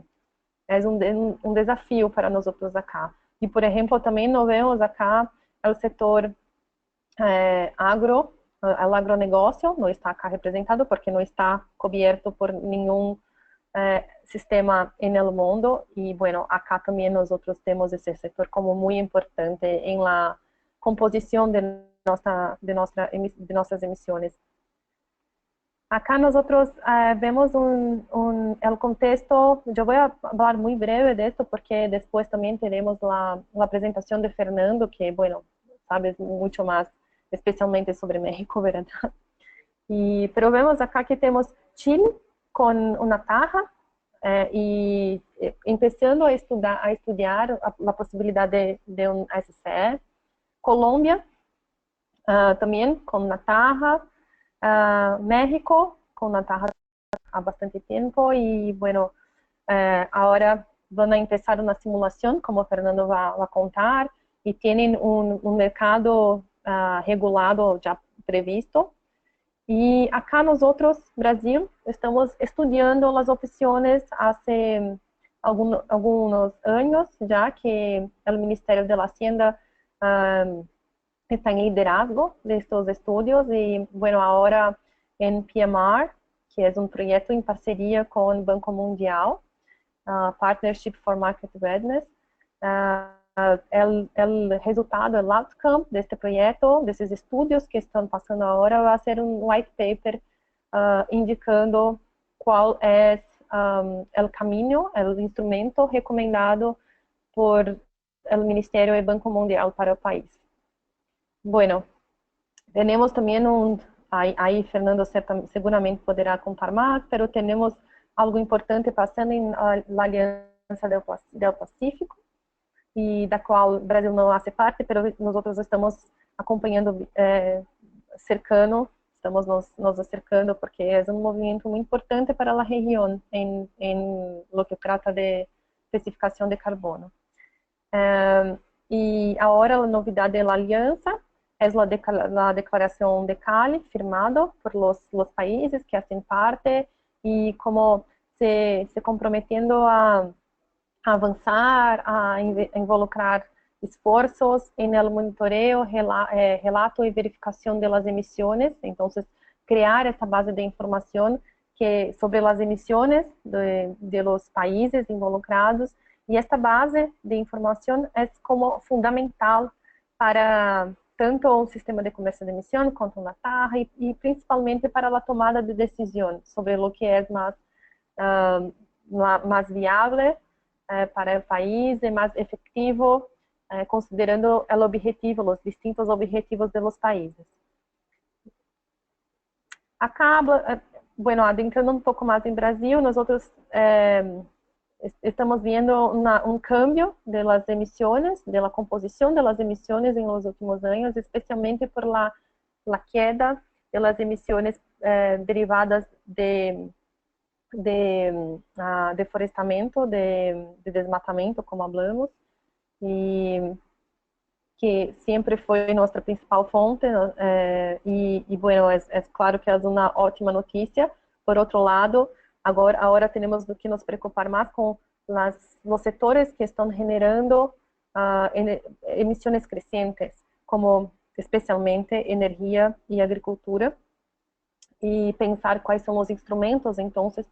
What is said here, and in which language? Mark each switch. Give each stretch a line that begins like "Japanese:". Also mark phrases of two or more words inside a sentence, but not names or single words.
Portuguese: É um desafio para nós outros acá. E, por exemplo, também nós vemos acá o setor o agronegócio não está acá representado porque não está coberto por nenhum sistema no mundo e, bueno, acá também nós outros temos esse setor como muito importante em la composição de nossas emissões. Acá nós outros vemos o contexto, eu vou falar muito breve disso porque depois também teremos a apresentação de Fernando, que, bueno, sabe muito mais especialmente sobre México, ¿verdad?
Spanish: Pero vemos acá que temos Chile con una taja y empezando a estudiar la posibilidad de un SCE. Colombia también con una taja. México con una taja há bastante tiempo y bueno, ahora van a empezar una simulación, como Fernando va a contar, y tienen un mercado regulado já previsto. E acá nosotros,
Portuguese: Brasil, estamos estudando as opções há alguns anos já que o Ministério da Hacienda está em liderazgo destes estudos e, bueno, agora em PMR, que é um projeto em parceria com o Banco Mundial, Partnership for Market Readiness.
Spanish: El resultado, el outcome de este proyecto, de estos estudios que están pasando ahora, va a ser un
English: white paper
Spanish: indicando cuál es el camino, el instrumento recomendado por el Ministerio del Banco Mundial para el país. Bueno, tenemos también ahí Fernando seguramente podrá contar más, pero tenemos algo importante pasando en la Alianza del Pacífico,
Portuguese: e da qual o Brasil não faz parte, mas nós estamos acompanhando cercano, estamos nos acercando porque é um movimento muito importante para a região em
Spanish: lo que
Portuguese: trata de especificação de carbono. E agora a novidade da aliança é a declaração de Cali, firmado
Spanish: por los países
Portuguese: que fazem parte e como se comprometendo a avançar, a involucrar esforços em
Spanish: el monitoreo,
Portuguese: relato e verificação
Spanish: de las emisiones.
Portuguese: Então, criar essa base de informação sobre as emissões de
Spanish: los países involucrados.
Portuguese: E esta base de informação é como fundamental para tanto o sistema de comércio de emissão quanto a TARRA e principalmente para a tomada de decisão sobre o que é mais viável para o país e mais efetivo, considerando o objetivo, os distintos objetivos de
Spanish: los países.
Portuguese: Bueno, adentrando um pouco mais em Brasil, nós estamos vendo um
Spanish: cambio de las emisiones, de la composición de las emisiones en los últimos años, especialmente por la queda de las emisiones derivadas de deforestamento,
Portuguese: de desmatamento,
Spanish: como hablamos,
Portuguese: e que sempre foi nossa principal fonte, bueno, é claro que é uma ótima notícia. Por outro lado, agora temos que nos preocupar mais com os setores que estão generando emissões crescentes, como especialmente energia e agricultura, e pensar quais são os instrumentos, então,